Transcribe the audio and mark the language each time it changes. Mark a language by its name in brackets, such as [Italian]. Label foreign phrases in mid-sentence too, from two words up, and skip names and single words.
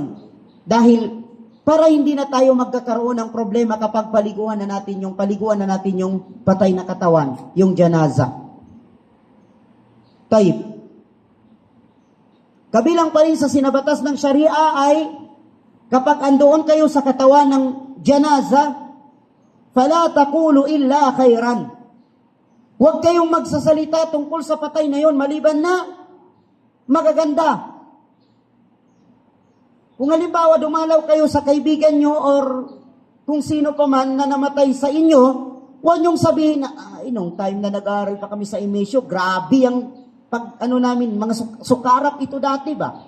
[Filipino] Dahil para hindi na tayo magkakaroon ng problema kapag paliguan na natin yung patay na katawan, yung janaza. Taib. Kabilang pa rin sa sinabatas ng Sharia ay kapag andoon kayo sa katawan ng janaza, [Arabic] فلا تقولوا إلا خيرا. [Filipino] Huwag kayong magsasalita tungkol sa patay na yon maliban na magaganda. Kung halimbawa dumalaw kayo sa kaibigan nyo or kung sino pa man na namatay sa inyo, huwag nyong sabihin na, nung time na nag-aaral pa kami sa Imesyo, grabe ang namin, mga sukarap ito dati ba?